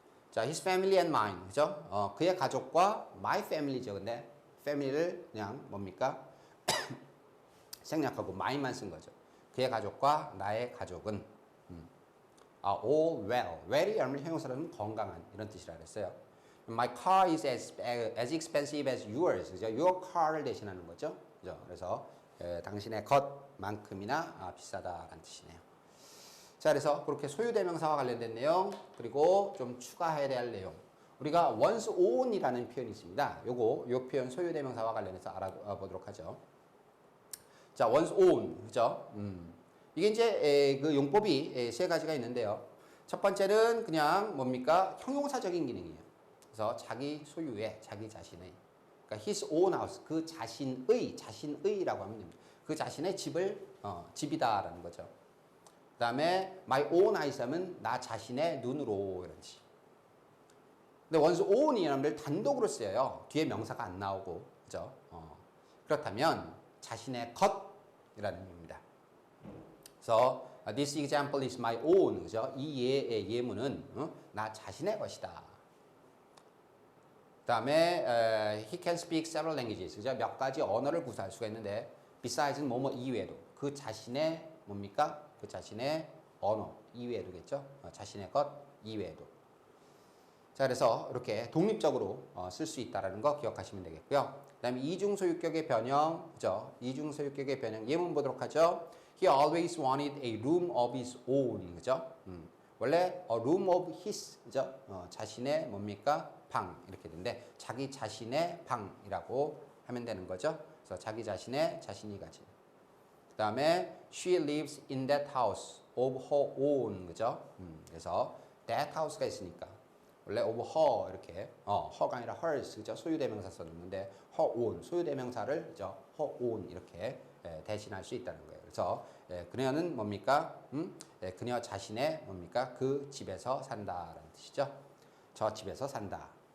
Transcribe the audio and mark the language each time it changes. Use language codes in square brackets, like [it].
[en] 자, his family and mine. 그죠? [ko] 그의 가족과 my family죠. 근데 family를 그냥 뭡니까? 생략하고 my만 쓴 거죠. 그의 가족과 나의 가족은 all well. well이 여러분 형용사로는 건강한 이런 뜻이라 그랬어요. [en] My car is as expensive as yours. [ko] 그죠? Your car를 대신하는 거죠. 그죠? 그래서 당신의 것만큼이나 비싸다라는 뜻이네요. 자, 그래서 그렇게 소유대명사와 관련된 내용 그리고 좀 추가해야 될 내용. 우리가 once own이라는 표현이 있습니다. 요 표현 소유대명사와 관련해서 알아보도록 하죠. 자, once own. 그죠? 이게 이제 그 용법이 세 가지가 있는데요. 첫 번째는 그냥 뭡니까? 형용사적인 기능이에요. 그래서 자기 소유의, 자기 자신의, 그러니까 his own house, 그 자신의라고 하면 됩니다. 그 자신의 집이다라는 거죠. 그 다음에 my own eyes 하면 나 자신의 눈으로 이런 뜻이. 근데 once own이 여러분들 단독으로 쓰여요. 뒤에 명사가 안 나오고, 그죠? 그렇다면 자신의 것이라는 의미입니다. [en] 그래서 this example is my own, 그죠? [ko] 이 예문은 나 자신의 것이다. [en] 그 다음에 he can speak several languages. [ko] 그죠? 몇 가지 언어를 구사할 수가 있는데 besides는 뭐뭐 이외에도 그 자신의 뭡니까? 그 자신의 언어 이외에도겠죠? 자신의 것 이외에도. 자, 그래서 이렇게 독립적으로 쓸 수 있다는 거 기억하시면 되겠고요. 그 다음에 이중소유격의 변형, 그죠? 이중소유격의 변형 예문 보도록 하죠. [en] He always wanted a room of his own, 그죠? 원래 a room of his, 그죠? [ko] 자신의 뭡니까? 방 이렇게 되는데 자기 자신의 방이라고 하면 되는 거죠. 그래서 자기 자신의 자신이 가진. [en] 그 다음에 she lives in that house of her own, 그죠? [ko] 그래서 that house가 있으니까 원래 of her 이렇게 her가 아니라 hers, 그죠? 소유대명사 썼는데 her own 소유대명사를 그죠? her own 이렇게 대신할 수 있다는 거예요. 그래서 그녀는 뭡니까? 그녀 자신의 뭡니까? 그 집에서 산다라는 뜻이죠. 저 집에서 산다.